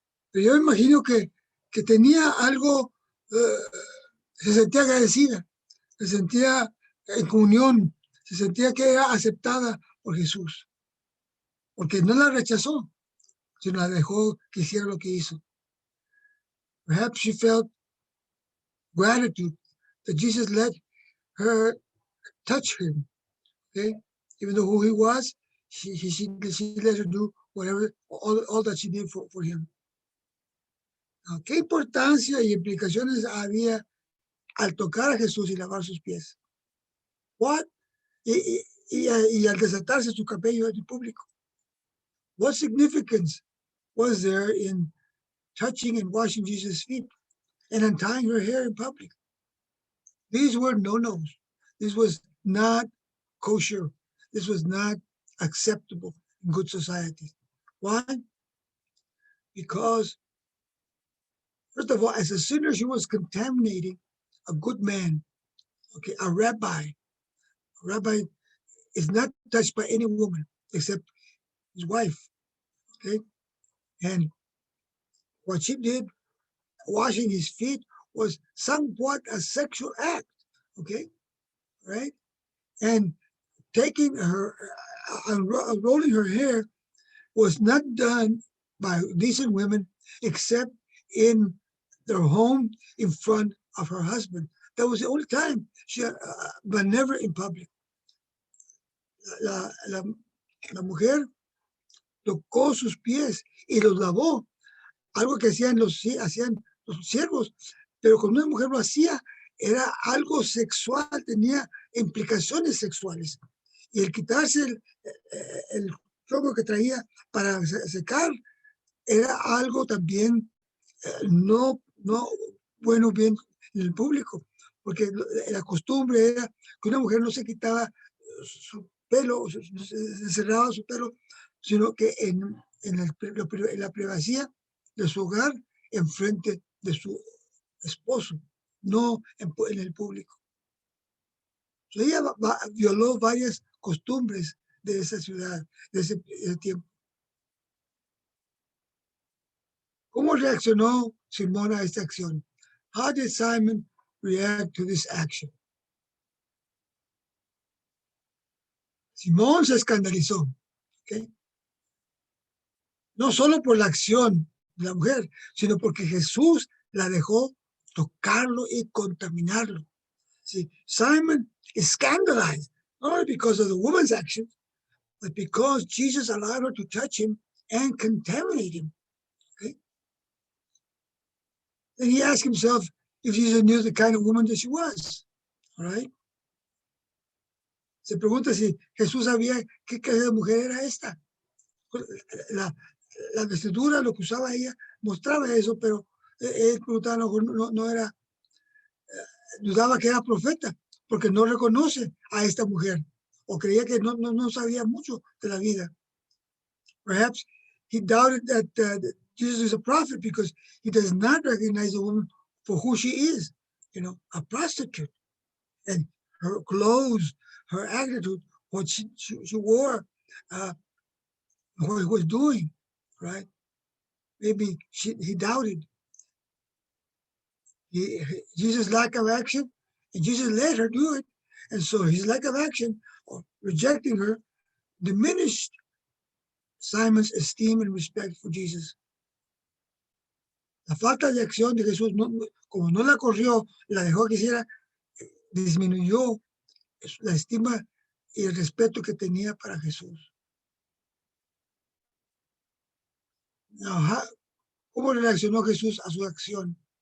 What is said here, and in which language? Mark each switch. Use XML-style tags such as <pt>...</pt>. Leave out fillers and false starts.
<es>Pero yo imagino que tenía algo, se sentía agradecida, se sentía en comunión, se sentía que era aceptada por Jesús. Porque no la rechazó, sino la dejó que hiciera lo que hizo.</es> <en>Perhaps she felt gratitude that Jesus let her touch him. Okay? Even though who he was, she let her do whatever, all that she did for him.</en> <es>Now, ¿qué importancia y implicaciones había al tocar a Jesús y lavar sus pies? What? Y al desatarse su cabello en público.</es> <en>What significance was there in touching and washing Jesus' feet and untying her hair in public? These were no-nos. This was not kosher. This was not acceptable in good society. Why? Because, first of all, as a sinner, she was contaminating a good man, okay, a rabbi. A rabbi is not touched by any woman except his wife, okay? And what she did, washing his feet, was somewhat a sexual act, okay? Right? And taking her, unrolling her hair was not done by decent women except in their home in front of her husband. That was the only time but never in public.</en> <es>La mujer tocó sus pies y los lavó, algo que hacían los siervos, pero cuando una mujer lo hacía, era algo sexual, tenía implicaciones sexuales. Y el quitarse el robo que traía para secar era algo también no bueno bien en el público, porque la costumbre era que una mujer no se quitaba su pelo, se cerraba su pelo, sino que en la privacidad de su hogar, enfrente de su esposo, no en el público. Ella violó varias costumbres de esa ciudad, de ese tiempo. ¿Cómo reaccionó Simón a esta acción?</es> <en>How did Simon react to this action?</en> <es>Simón se escandalizó, ¿okay? No solo por la acción de la mujer, sino porque Jesús la dejó tocarlo y contaminarlo.</es> <en>See, Simon is scandalized, not only because of the woman's action, but because Jesus allowed her to touch him and contaminate him. Okay? Then he asked himself if Jesus knew the kind of woman that she was. All right?</en> <es>Se pregunta si Jesús sabía qué clase de mujer era esta. La vestidura, lo que usaba ella, mostraba eso, pero él preguntaba, no era, dudaba que era profeta, porque no reconoce a esta mujer, o creía que no sabía mucho de la vida.</es> <en>Perhaps he doubted that Jesus is a prophet because he does not recognize the woman for who she is, a prostitute. And her clothes, her attitude, what she wore, what he was doing, right? Maybe he doubted. Jesus' lack of action, and Jesus let her do it. And so his lack of action, or rejecting her, diminished Simon's esteem and respect for Jesus.</en> <es>La falta de acción de Jesús, como no la corrió, la dejó que hiciera, disminuyó la estima y el respeto que tenía para Jesús. Now, ¿cómo reaccionó Jesús a su acción?</es>